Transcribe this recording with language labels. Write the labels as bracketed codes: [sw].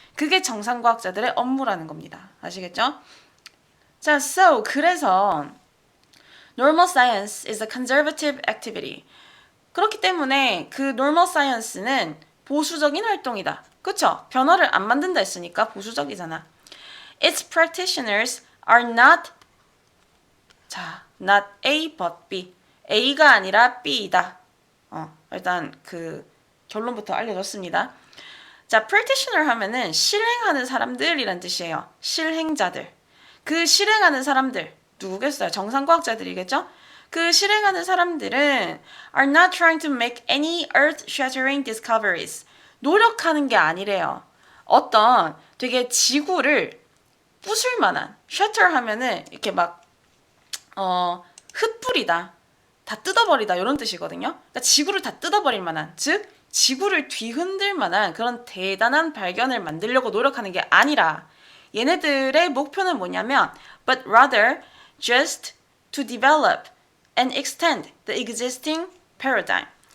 [ko] 그게 정상과학자들의 업무라는 겁니다. 아시겠죠? 자, 그래서 [en] normal science is a conservative activity. [ko] 그렇기 때문에 그 normal science는 보수적인 활동이다. 그쵸? 변화를 안 만든다 했으니까 보수적이잖아. [en] Its practitioners are not A but B. [ko] A가 아니라 B이다. 일단 그 결론부터 알려줬습니다. 자, practitioner 하면은 실행하는 사람들이란 뜻이에요. 실행자들. 그 실행하는 사람들 누구겠어요? 정상과학자들이겠죠? 그 실행하는 사람들은 [en] are not trying to make any earth-shattering discoveries. [ko] 노력하는 게 아니래요. 어떤 되게 지구를 부술 만한, shatter 하면은 이렇게 막 흩뿌리다, 다 뜯어버리다 이런 뜻이거든요. 그러니까 지구를 다 뜯어버릴 만한, 즉 지구를 뒤흔들 만한 그런 대단한 발견을 만들려고 노력하는 게 아니라 얘네들의 목표는 뭐냐면 [en] but rather just to develop and extend the existing paradigm.